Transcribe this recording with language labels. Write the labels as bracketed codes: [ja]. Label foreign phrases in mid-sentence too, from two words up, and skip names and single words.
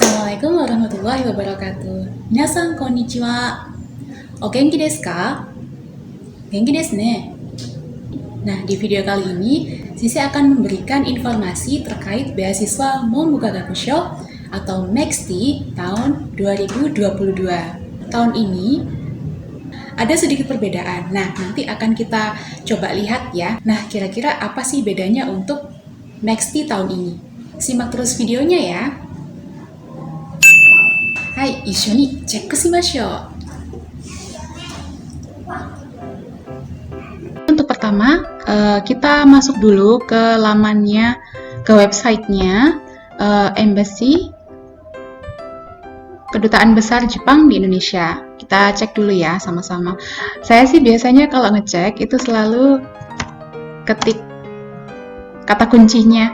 [ar] السلام عليكم ورحمة الله وبركاته. [ja] みなさんこんにちは。お元気ですか? 元気ですね. [id] Nah, di video kali ini, Sisi akan memberikan informasi terkait beasiswa Mombuka Gakusho atau MEXT tahun 2022. Tahun ini ada sedikit perbedaan. Nah, nanti akan kita coba lihat ya. Nah, kira-kira apa sih bedanya untuk MEXT tahun ini? Simak terus videonya ya. [ja] Hai, 一緒にチェックしましょう. [id] Untuk pertama, kita masuk dulu ke lamannya, ke websitenya Embassy Kedutaan Besar Jepang di Indonesia. Kita cek dulu ya sama-sama. Saya sih biasanya kalau ngecek itu selalu ketik kata kuncinya.